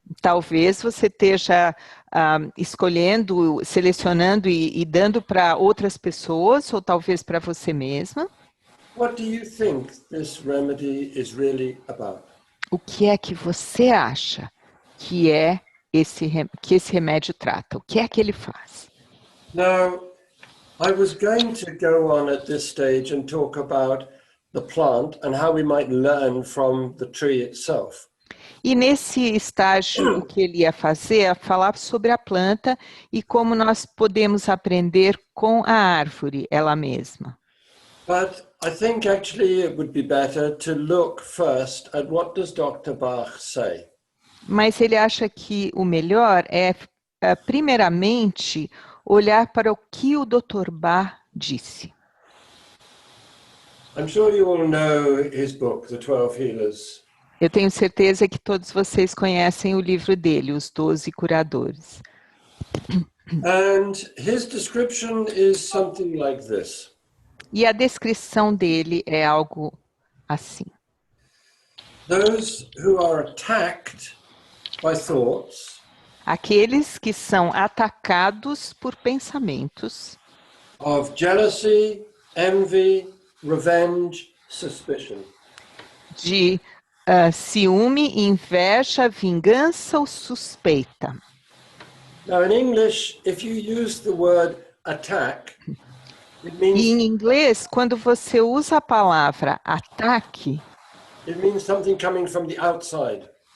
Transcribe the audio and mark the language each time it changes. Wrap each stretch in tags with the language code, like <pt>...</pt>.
<pt>Talvez você esteja escolhendo, selecionando e dando para outras pessoas, ou talvez para você mesma.</pt> <en>What do you think this remedy is really about?</en> <pt>O que é que você acha que esse remédio trata? O que é que ele faz?</pt> <en>Now, I was going to go on at this stage and talk about the plant and how we might learn from the tree itself.</en> <pt>E nesse estágio, o que ele ia fazer é falar sobre a planta e como nós podemos aprender com a árvore ela mesma.</pt> <en>But I think actually it would be better to look first at what does Dr. Bach say.</en> <pt>Mas ele acha que o melhor é, primeiramente, olhar para o que o Dr. Bach disse.</pt> <en>I'm sure you all know his book, The 12 Healers.</en> <pt>Eu tenho certeza que todos vocês conhecem o livro dele, Os 12 Curadores.</pt> <en>And his description is something like this.</en> <pt>E a descrição dele é algo assim.</pt> <en>Those who are attacked by thoughts</en> <pt>Aqueles que são atacados por pensamentos</pt> <en>of jealousy, envy, revenge, suspicion.</en> <pt>de ciúme, inveja, vingança ou suspeita.</pt> <en>Now in English, if you use the word attack, it</en> <pt>E em</pt> <en>means,</en> <pt>inglês, quando você usa a palavra ataque,</pt> <en>something coming from the outside.</en>